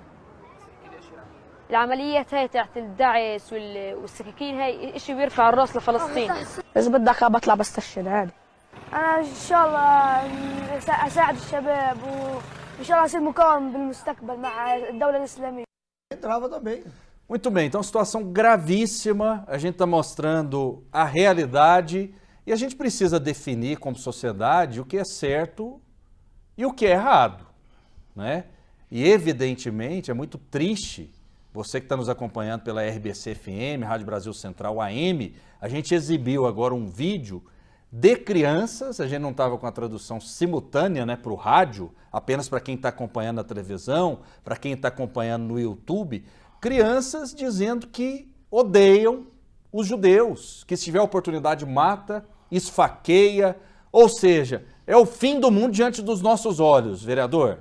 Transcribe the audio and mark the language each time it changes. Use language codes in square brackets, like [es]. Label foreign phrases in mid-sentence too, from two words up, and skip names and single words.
[ar] العمليات هاي تاعت الدعس والسكاكين هاي اشي بيرفع الراس لفلسطين. اذا بدك بطلع بستشهد عادي. انا ان شاء الله اساعد الشباب وان شاء الله اصير مقاوم بالمستقبل مع الدولة الاسلامية. [pt] Entrava também. Muito bem, então situação gravíssima, a gente está mostrando a realidade e a gente precisa definir como sociedade o que é certo e o que é errado, né? E evidentemente é muito triste, você que está nos acompanhando pela RBC FM, Rádio Brasil Central AM, a gente exibiu agora um vídeo de crianças, a gente não estava com a tradução simultânea, né, para o rádio, apenas para quem está acompanhando na televisão, para quem está acompanhando no YouTube, crianças dizendo que odeiam os judeus, que se tiver oportunidade mata, esfaqueia, ou seja, é o fim do mundo diante dos nossos olhos, vereador.